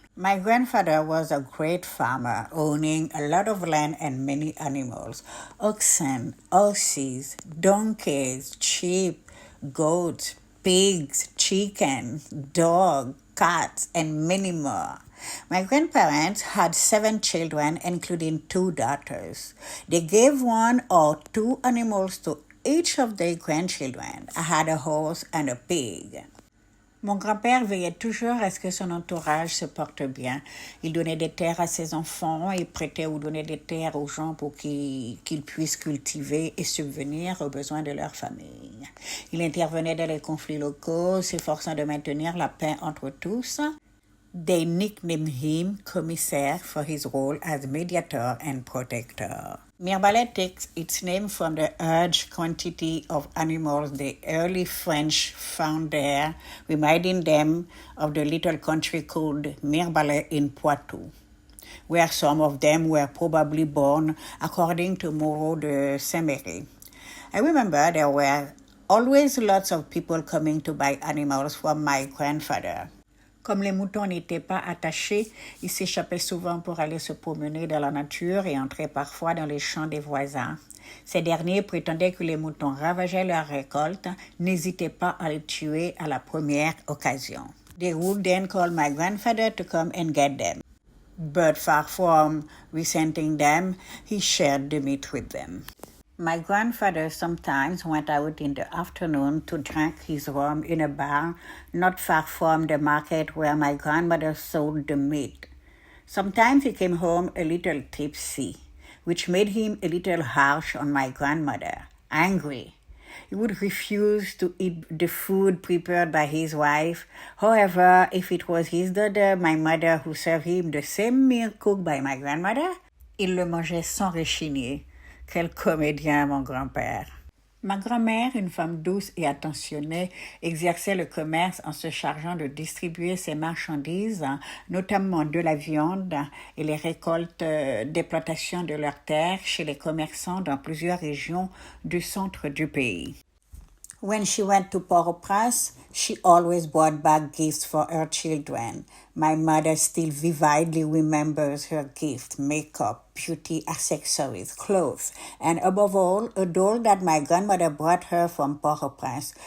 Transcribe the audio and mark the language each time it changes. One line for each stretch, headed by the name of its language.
English: My grandfather was a great farmer, owning a lot of land and many animals: oxen, horses, donkeys, sheep, goats, pigs, chickens, dogs, cats, and many more. My grandparents had 7 children, including 2 daughters. They gave 1 or 2 animals to each of their grandchildren. I had a horse and a pig.
French: Mon grand-père veillait toujours à ce que son entourage se porte bien. Il donnait des terres à ses enfants et prêtait ou donnait des terres aux gens pour qu'ils puissent cultiver et subvenir aux besoins de leur famille. Il intervenait dans les conflits locaux, s'efforçant de maintenir la paix entre tous.
English: They nicknamed him Commissaire for his role as mediator and protector. Mirebalais takes its name from the large quantity of animals the early French found there, reminding them of the little country called Mirebalais in Poitou, where some of them were probably born, according to Moreau de Saint-Méry. I remember there were always lots of people coming to buy animals from my grandfather.
French: Comme les moutons n'étaient pas attachés, ils s'échappaient souvent pour aller se promener dans la nature et entraient parfois dans les champs des voisins. Ces derniers prétendaient que les moutons ravageaient leurs récoltes, n'hésitaient pas à les tuer à la première occasion.
English: They would then call my grandfather to come and get them. But far from resenting them, he shared the meat with them. My grandfather sometimes went out in the afternoon to drink his rum in a bar not far from the market where my grandmother sold the meat. Sometimes he came home a little tipsy, which made him a little harsh on my grandmother, angry. He would refuse to eat the food prepared by his wife. However, if it was his daughter, my mother, who served him the same meal cooked by my grandmother,
French: il le mangeait sans rechigner. Quel comédien, mon grand-père! Ma grand-mère, une femme douce et attentionnée, exerçait le commerce en se chargeant de distribuer ses marchandises, notamment de la viande et les récoltes d'exploitation de leurs terres chez les commerçants dans plusieurs régions du centre du pays.
English: When she went to Port-au-Prince, she always brought back gifts for her children. My mother still vividly remembers her gifts: makeup, beauty accessories, clothes, and above all, a doll that my grandmother brought her from Port-au-Prince.